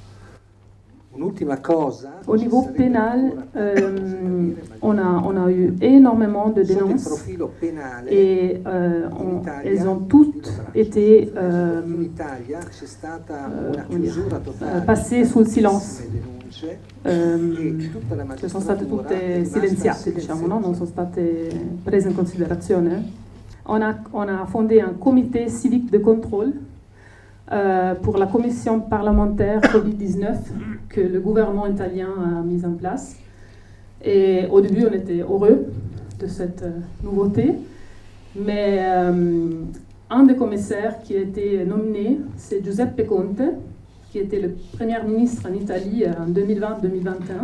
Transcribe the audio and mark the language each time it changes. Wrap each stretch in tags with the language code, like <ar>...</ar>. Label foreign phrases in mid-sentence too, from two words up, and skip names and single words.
<fr>Au niveau pénal, on a eu énormément de dénonces et elles ont toutes été passées sous le silence.</fr> <it>Sono state tutte silenziate, diciamo, no? Non sono state prese in considerazione.</it> <fr>On a fondé un comité civique de contrôle pour la commission parlementaire Covid-19 que le gouvernement italien a mise en place. Et au début, on était heureux de cette nouveauté. Mais un des commissaires qui a été nominé, c'est Giuseppe Conte, qui était le Premier ministre en Italie en 2020-2021.</fr>